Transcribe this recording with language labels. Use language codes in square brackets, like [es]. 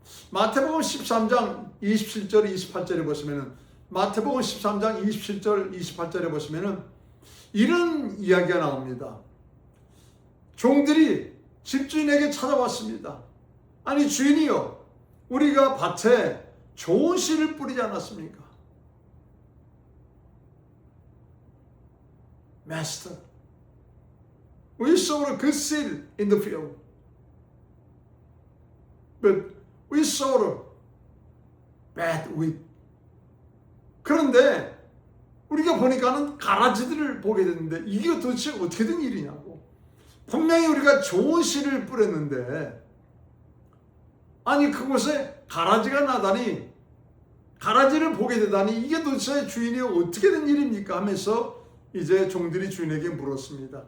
[ko] 마태복음 13장 27절 28절에 보시면은 마태복음 13장 27절 28절에 보시면은 이런 이야기가 나옵니다. 종들이 집주인에게 찾아왔습니다. 아니 주인이요, 우리가 밭에 좋은 씨를 뿌리지 않았습니까? [en] Master, we sowed a good seed in the field, but we sowed a bad wheat. [ko] 그런데 우리가 보니까는 가라지들을 보게 됐는데 이게 도대체 어떻게 된 일이냐고. 분명히 우리가 좋은 씨를 뿌렸는데 아니 그곳에 가라지가 나다니, 가라지를 보게 되다니 이게 도대체 주인이 어떻게 된 일입니까 하면서 이제 종들이 주인에게 물었습니다.